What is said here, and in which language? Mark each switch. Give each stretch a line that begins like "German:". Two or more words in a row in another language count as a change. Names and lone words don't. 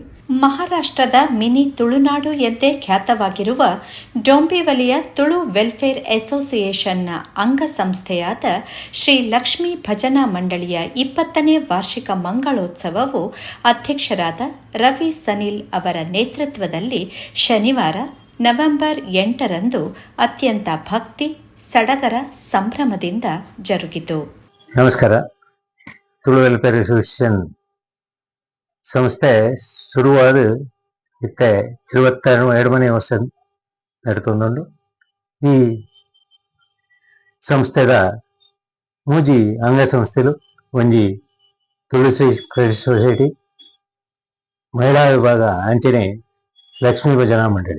Kannada: ಮಹಾರಾಷ್ಟ್ರದ ಮಿನಿ ತುಳುನಾಡು ಎಂದೇ ಖ್ಯಾತವಾಗಿರುವ ಡೊಂಬಿವಲಿಯ ತುಳು ವೆಲ್ಫೇರ್ ಅಸೋಸಿಯೇಷನ್ನ ಅಂಗಸಂಸ್ಥೆಯಾದ ಶ್ರೀ ಲಕ್ಷ್ಮೀ ಭಜನಾ ಮಂಡಳಿಯ 20ನೇ ವಾರ್ಷಿಕ ಮಂಗಳೋತ್ಸವವು ಅಧ್ಯಕ್ಷರಾದ ರವಿ ಸನಿಲ್ ಅವರ ನೇತೃತ್ವದಲ್ಲಿ ಶನಿವಾರ ನವೆಂಬರ್ 8ರಂದು ಅತ್ಯಂತ ಭಕ್ತಿ ಸಡಗರ ಸಂಭ್ರಮದಿಂದ ಜರುಗಿತು.
Tulu: ನಮಸ್ಕಾರ. ತುಳು ವೆಲ್ಫೇರ್ ಅಸೋಸಿಯೇಷನ್ ಸಂಸ್ಥೆ ಶುರುವಾದ ಇತ್ತೆ 22ನೇ ವರ್ಷ ನಡೀತೊಂದುಂಡು. ಈ ಸಂಸ್ಥೆದ ಮೂಜಿ ಅಂಗಸಂಸ್ಥೆಲು ಒಂಜಿ ತುಳಸಿ ಕ್ರೆಡಿಟ್ ಸೊಸೈಟಿ, ಮಹಿಳಾ ವಿಭಾಗ ಅಂಚನೆ ಲಕ್ಷ್ಮೀ ಭಜನಾ ಮಂಡಳಿ.